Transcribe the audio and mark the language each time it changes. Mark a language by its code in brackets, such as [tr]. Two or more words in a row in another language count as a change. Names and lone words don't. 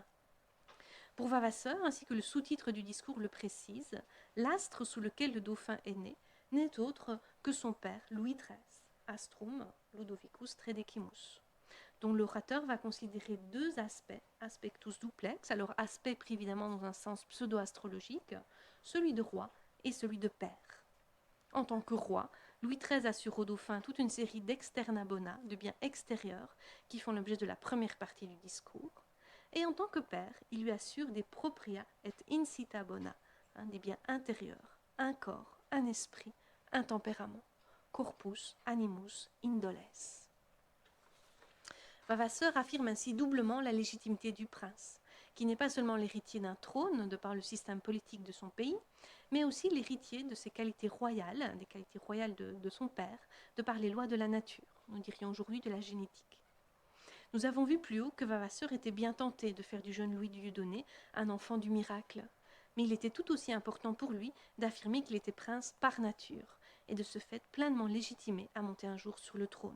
[fr] Pour Vavasseur, ainsi que le sous-titre du discours le précise, l'astre sous lequel le dauphin est né n'est autre que son père Louis XIII, [la] Astrum Ludovicus Tredecimus, [fr] dont l'orateur va considérer deux aspects, [la] aspectus duplex, [fr] alors aspect pris évidemment dans un sens pseudo-astrologique, celui de roi et celui de père. En tant que roi, Louis XIII assure au dauphin toute une série d' [la] externa bona, [fr] de biens extérieurs, qui font l'objet de la première partie du discours. Et en tant que père, il lui assure des [la] propria et incita bona, [fr] des biens intérieurs, un corps, un esprit, un tempérament, [la] corpus animus indoles. [fr] Vavasseur affirme ainsi doublement la légitimité du prince, qui n'est pas seulement l'héritier d'un trône de par le système politique de son pays, mais aussi l'héritier de ses qualités royales, des qualités royales de son père, de par les lois de la nature, nous dirions aujourd'hui de la génétique. Nous avons vu plus haut que Vavasseur était bien tenté de faire du jeune Louis du Dieudonné un enfant du miracle, mais il était tout aussi important pour lui d'affirmer qu'il était prince par nature, et de ce fait pleinement légitimé à monter un jour sur le trône.